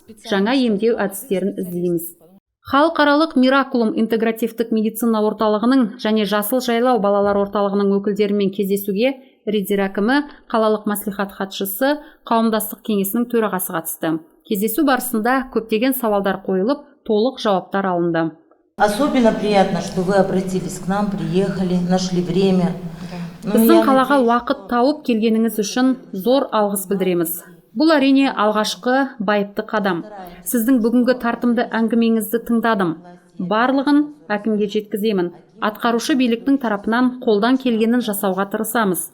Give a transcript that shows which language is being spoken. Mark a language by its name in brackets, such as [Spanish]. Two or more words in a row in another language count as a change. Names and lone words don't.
[Kazakh] Жаңа емдеу әдістерін іздейміз. Халықаралық Миракулум интегративтік медицина орталығының және Жасыл жайлау балалар орталығының өкілдерімен кездесуге Риддер әкімі, қалалық мәслихат хатшысы, қауымдастық кеңесінің төрағасы қатысты. Кездесу барысында көптеген сауалдар қойылып, толық жауаптар алынды. [Russian] Особенно приятно, что вы обратились к нам, приехали, нашли время. [Kazakh] Біздің қалаға уақыт тауып келгеніңіз үшін зор алғыс білдіреміз. Бұл әрине алғашқы байыпты қадам. Сіздің бүгінгі тартымды әңгімеңізді тыңдадым. Барлығын әкімге жеткіземін. Атқарушы биліктің тарапынан қолдан келгенін жасауға тырысамыз.